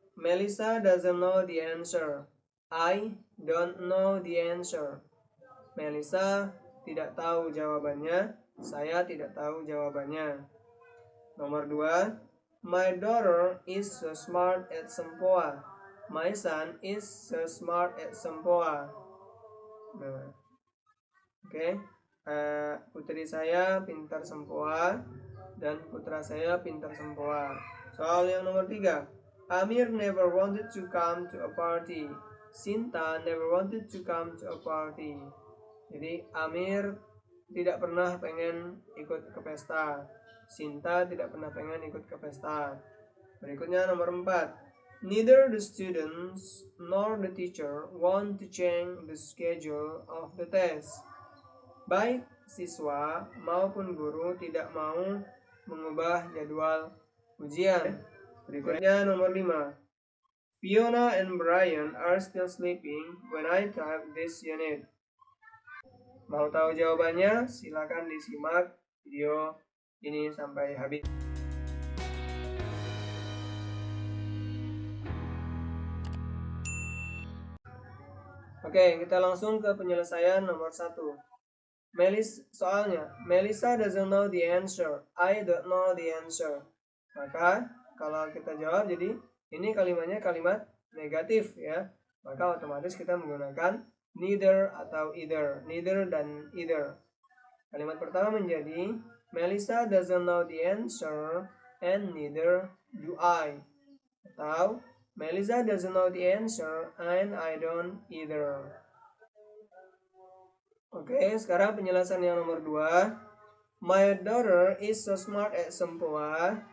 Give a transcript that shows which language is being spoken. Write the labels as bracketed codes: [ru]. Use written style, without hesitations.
[en] Melissa doesn't know the answer. I don't know the answer. [id] Melissa tidak tahu jawabannya. Saya tidak tahu jawabannya. Nomor 2. [en] My daughter is so smart at Sempoa. My son is so smart at Sempoa. [id] Nah, oke. Putri saya pintar Sempoa dan putra saya pintar Sempoa. Soal yang nomor 3. [en] Amir never wanted to come to a party. Sinta never wanted to come to a party. [id] Jadi Amir tidak pernah pengen ikut ke pesta. Sinta tidak pernah pengen ikut ke pesta. Berikutnya nomor 4. [en] Neither the students nor the teacher want to change the schedule of the test. [id] Baik siswa maupun guru tidak mau mengubah jadwal ujian. Berikutnya nomor 5. [en] Fiona and Brian are still sleeping when I type this unit. [id] Mau tahu jawabannya? Silakan disimak video ini sampai habis. Oke, kita langsung ke penyelesaian nomor 1. Soalnya, [en] Melissa doesn't know the answer. I don't know the answer. [id] Maka kalau kita jawab, jadi ini kalimatnya kalimat negatif ya. Maka otomatis kita menggunakan neither atau either. [en] Neither [id] dan [en] either. [id] Kalimat pertama menjadi [en] Melissa doesn't know the answer and neither do I. [id] Atau [en] Melissa doesn't know the answer and I don't either. [id] Oke, sekarang penjelasan yang nomor 2. [en] My daughter is so smart at Sempoa.